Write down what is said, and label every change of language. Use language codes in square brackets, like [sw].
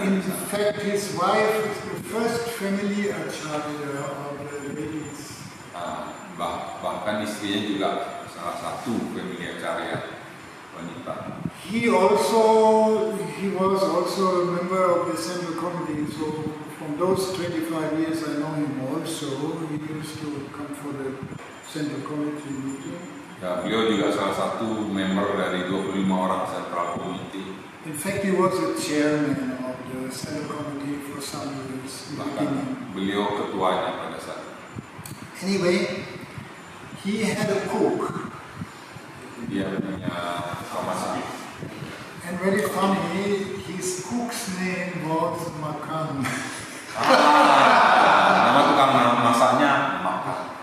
[en] In fact, his wife is the first family acharya of the ladies. [id] Bahkan istrinya juga salah satu family acarya wanita. [en] He was also a member of the central committee. So from those 25 years I know him also. He used to come for the central committee meeting. [id] Ya, beliau juga salah satu member dari 25 orang central committee. [en] In fact, he was a chairman of the central committee for some years. [id] Bahkan beliau ketuanya pada saat itu. [en] Anyway, he had a cook. [id] Dia punya masak. [en] And very funny, his cook's name was Makan. [id] Nama tukang masaknya Makan.